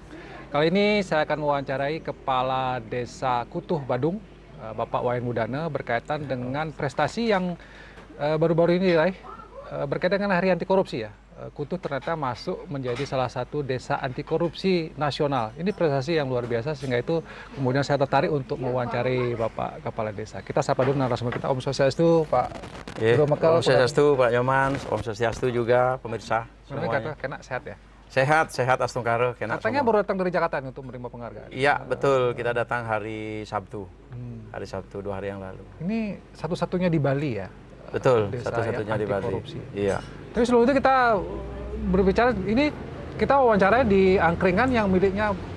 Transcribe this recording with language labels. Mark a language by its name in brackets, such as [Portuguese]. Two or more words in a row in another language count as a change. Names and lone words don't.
[Indonesian] Kali ini saya akan mewawancarai Kepala Desa Kutuh Badung, Bapak Wayan Mudana, berkaitan dengan prestasi yang baru-baru ini diraih, berkaitan dengan Hari Anti Korupsi ya. Kutuh ternyata masuk menjadi salah satu desa anti korupsi nasional. Ini prestasi yang luar biasa, sehingga itu kemudian saya tertarik untuk mewawancari Bapak Kepala Desa. Kita sapa dulu narasumber kita, [Balinese] Om Swastiastu, Pak Bro Mekel. Om Swastiastu, [Indonesian] Pak Nyoman, [Balinese] Om Swastiastu [Indonesian] juga pemirsa semuanya. Kena sehat ya? Sehat Astungkaro. Katanya baru datang dari Jakarta untuk menerima penghargaan. Iya, betul. Kita datang hari Sabtu. Hari Sabtu 2 hari yang lalu. Ini satu-satunya di Bali ya? Betul, satu-satunya di Bali. Korupsi. Iya. Tapi sebelum itu kita berbicara, ini kita wawancara di angkringan yang miliknya